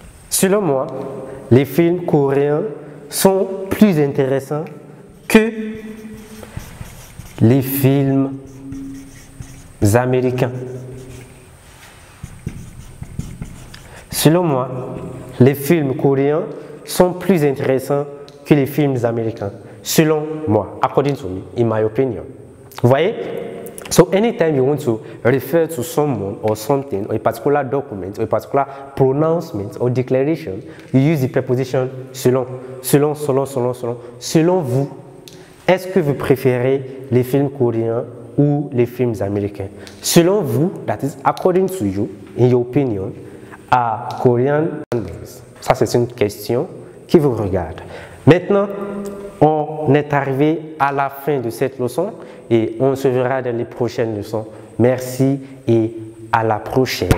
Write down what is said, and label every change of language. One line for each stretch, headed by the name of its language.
French: Selon moi, les films coréens sont plus intéressants que les films américains. Selon moi, les films coréens sont plus intéressants que les films américains. Selon moi,
English: according to me, in my opinion.
French: Vous voyez?
English: So anytime you want to refer to someone or something, or a particular document, or a particular pronouncement or declaration, you use the preposition selon.
French: Selon vous, est-ce que vous préférez les films coréens ou les films américains? Selon vous,
English: that is according to you, in your opinion, are Korean standards?
French: Ça, c'est une question qui vous regarde. Maintenant, on est arrivé à la fin de cette leçon et on se verra dans les prochaines leçons. Merci et à la prochaine.